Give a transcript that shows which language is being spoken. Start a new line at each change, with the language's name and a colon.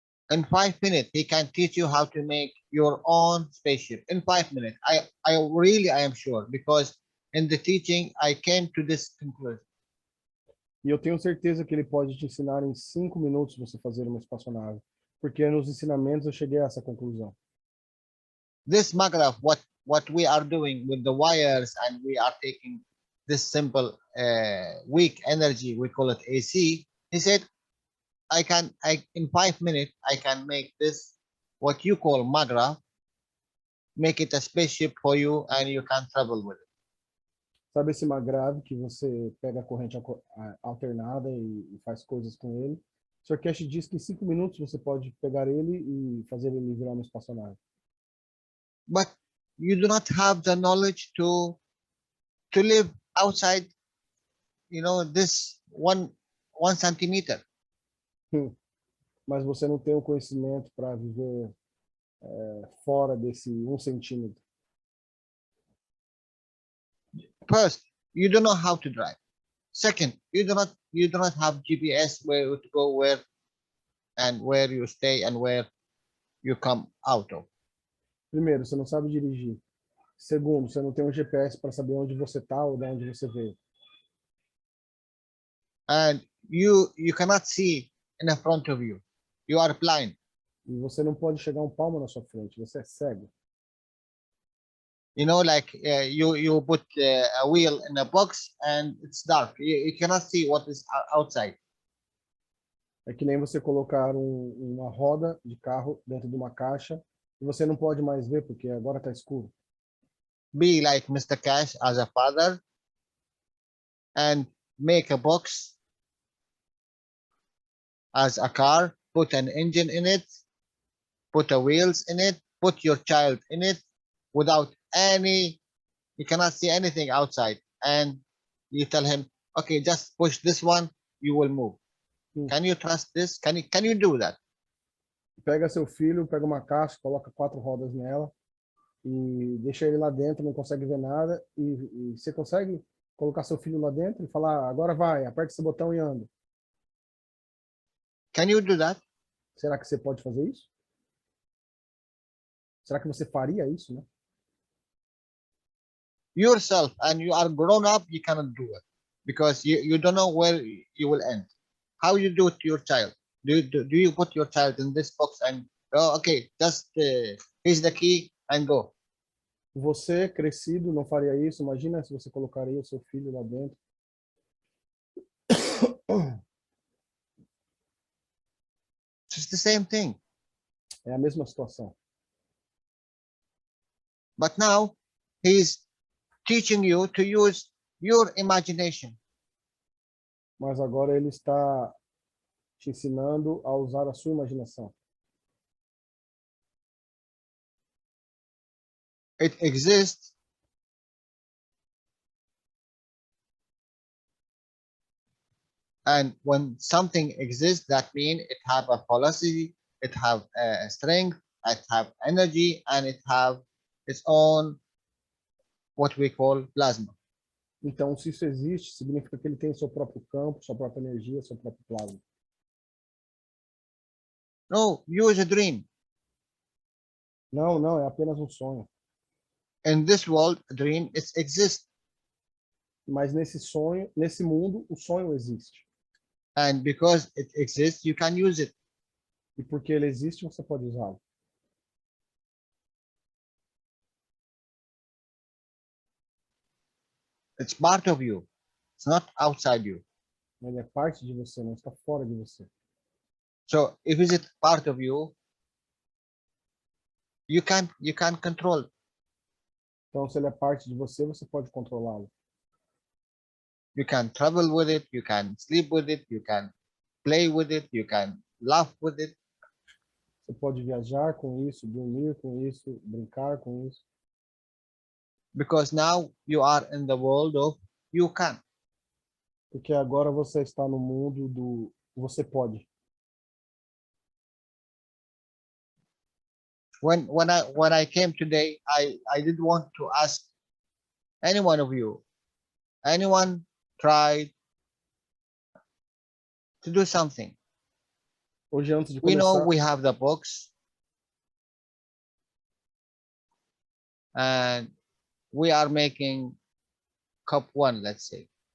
English: In 5 minutes, he can teach you how to make your own spaceship. In 5 minutes, I am sure, because in the teaching, I came to this conclusion.
Portuguese: E eu tenho certeza que ele pode te ensinar em 5 minutos você fazer uma espaçonave, porque nos ensinamentos eu cheguei a essa conclusão.
English: This maghraf, what we are doing with the wires, and we are taking this simple weak energy, we call it AC. He said, in 5 minutes, I can make this, what you call maghraf, make it a spaceship for you, and you can travel with it.
Portuguese: Sabe esse magrave que você pega a corrente alternada e faz coisas com ele? O Sr. Cash diz que em 5 minutos você pode pegar ele e fazer ele virar uma espaçonave.
English: But you do not have the knowledge to live outside, this one centimeter.
Portuguese: Mas você não tem o conhecimento para viver fora desse 1 centímetro.
English: First, you don't know how to drive. Second, you do not have GPS where to go, where you stay and where you come out of.
Portuguese: Primeiro, você não sabe dirigir. Segundo, você não tem um GPS para saber onde você está ou de onde você veio.
English: And you cannot see in front of you. You are blind.
Portuguese: E você não pode chegar um palmo na sua frente, você é cego.
English: You know, like you put a wheel in a box and it's dark. You cannot see what is outside.
Portuguese: É que nem você colocar uma roda de carro dentro de uma caixa e você não pode mais ver porque agora está escuro.
English: Be like Mr. Cash as a father and make a box as a car, put an engine in it, put a wheels in it, put your child in it without you cannot see anything outside, and you tell him, okay, just push this one, you will move. Can you trust this? Can you do that?
Portuguese: Pega seu filho, pega uma caixa, coloca 4 rodas nela e deixa ele lá dentro, não consegue ver nada, e você consegue colocar seu filho lá dentro e falar, agora vai, aperta esse botão e anda.
English: Can you do that?
Portuguese: Será que você pode fazer isso? Será que você faria isso, né?
English: Yourself, and you are grown up, you cannot do it because you don't know where you will end. How you do it to your child? Do you put your child in this box and okay, just here's the key and go?
Portuguese: Você, crescido, não faria isso? Imagina se você colocaria o seu filho lá dentro.
English: It's the same thing.
Portuguese: É a mesma situação.
English: But now he's teaching you to use your imagination.
Portuguese: Mas agora ele está te ensinando a usar a sua imaginação.
English: It exists. And when something exists, that means it have a velocity, it have a strength, it have energy, and it have its own what we call plasma.
Portuguese: Então, se isso existe, significa que ele tem seu próprio campo, sua própria energia, seu próprio plasma.
English: No, use a dream.
Portuguese: Não, não, é apenas um sonho.
English: In this world, a dream exists.
Portuguese: Mas nesse sonho, nesse mundo, o sonho existe.
English: And because it exists, you can use it.
Portuguese: E porque ele existe, você pode usá-lo.
English: It's part of you. It's not outside you.
Portuguese: Ele é parte de você, não está fora de você.
English: So if it's part of you, you can control it.
Portuguese: Então, se ele é parte de você, você pode controlá-lo.
English: You can travel with it, you can sleep with it, you can play with it, you can laugh with it.
Portuguese: Você pode viajar com isso, dormir com isso, brincar com isso.
English: Because now you are in the world of you can.
Portuguese: Porque agora você está no mundo do você pode.
English: When I came today, I did want to ask any one of you, anyone tried to do something?
Portuguese: Hoje, antes de
English: We know
Portuguese: começar,
English: we have the books and we are making cup 1, let's say.